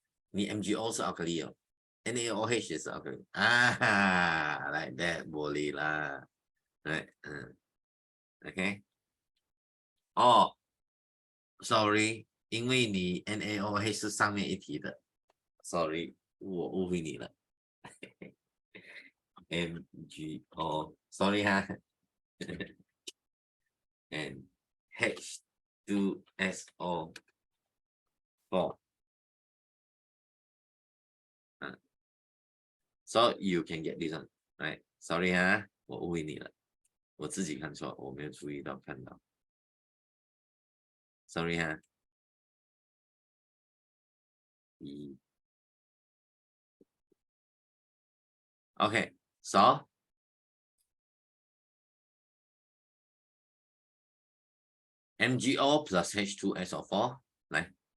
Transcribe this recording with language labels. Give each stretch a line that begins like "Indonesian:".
Chinese: 你 MgO 是奥克利哦 ，NaOH 也是奥克利啊，
English: like that
Chinese: 玻璃啦，对，OK。哦，sorry，因为你 NaOH 是上面一题的 ，sorry，我误会你了。
English: MgO sorry and H2SO4 so you can get this one, right?
Chinese: Sorry 我误会你了，我自己看错，我没有注意到看到 ，sorry
English: Okay, so MgO plus H2SO4, right?